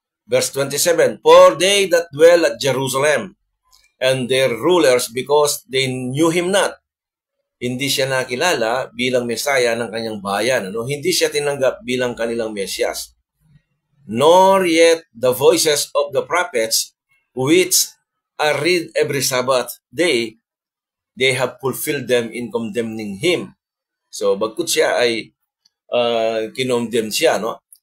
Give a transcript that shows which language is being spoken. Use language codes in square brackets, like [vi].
[en] Verse 27, for they that dwell at Jerusalem and their rulers, because they knew him not. [tl] Hindi siya nakilala bilang Mesaya ng kanyang bayan. Ano? Hindi siya tinanggap bilang kanilang Mesiyas. [en] Nor yet the voices of the prophets, which are read every Sabbath day, they have fulfilled them in condemning him. [tl] So, bagkut siya ay kinondemn siya, no?